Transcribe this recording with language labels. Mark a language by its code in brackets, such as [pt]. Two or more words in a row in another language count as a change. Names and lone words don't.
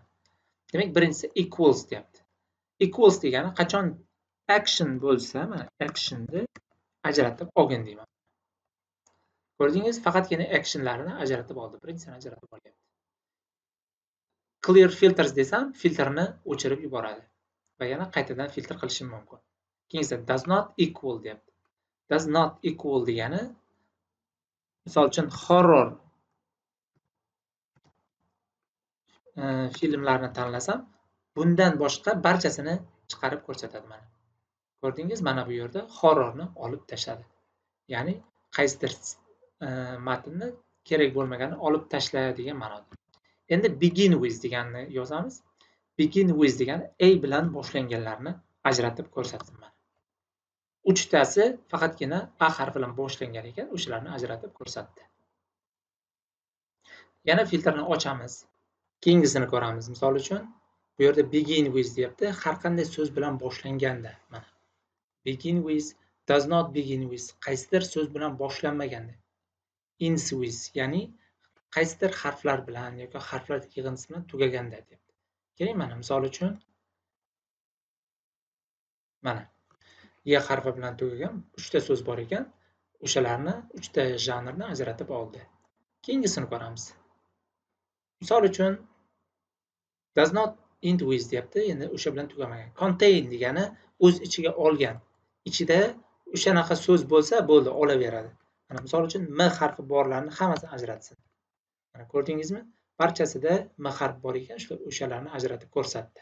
[uz] Demak, birinchisi equals deyapti. Equals degani qachon action bo'lsa, mana actionni ajratib olgin deyman. Ko'rdingiz, faqatgina actionlarni ajratib oldi. Birinchisini ajratib olyapti. [en] Clear filters [uz] desam, filtrni o'chirib yuboradi va yana qaytadan filtr qilishim mumkin. Keyingi [en] does not equal [uz] deyapti. [en] Does not equal [uz] degani misol uchun horror filmlarni tanlasam, bundan boshqa barchasini chiqarib ko'rsatadi mana. Ko'rdingiz, mana bu yerda horrorni olib tashladi. Ya'ni qaysidir matnni kerak bo'lmaganini olib tashlaydigan ma'noda. Endi [en] begin with [uz] deganni yozamiz. [en] Begin with [uz] degani A bilan boshlanganlarni ajratib ko'rsatsin mana. 3 tasi faqatgina A harfi bilan boshlangan ekan, o'shalarni ajratib ko'rsatdi. Yana filtrni ochamiz. Keyingisini ko'ramiz. Misol uchun, bu yerda [en] begin with [uz] deyapti, har qanday so'z bilan boshlanganda mana. [en] Begin with, does not begin with, [uz] qaysidir so'z bilan boshlanmaganda. [en] Ends with, [uz] ya'ni qaysidir harflar bilan yoki harflar yig'indisi bilan tugaganda deyapti. Keling, mana misol uchun mana Y harfi bilan tugagan 3 ta so'z bor ekan, o'shalarni 3 ta janrni ajratib oldi. Keyingisini ko'ramiz. Misol uchun [en] does not end with [uz] deyapti, endi o'sha bilan tugamagan. Contain degani o'z ichiga olgan. Ichida o'shanaqa so'z bo'lsa bo'ldi, olaveradi. Mana misol uchun M harfi borlarni hammasini ajratsin. Mana ko'rdingizmi? Barchasida M harfi bor ekan, o'shalarni ajratib ko'rsatdi.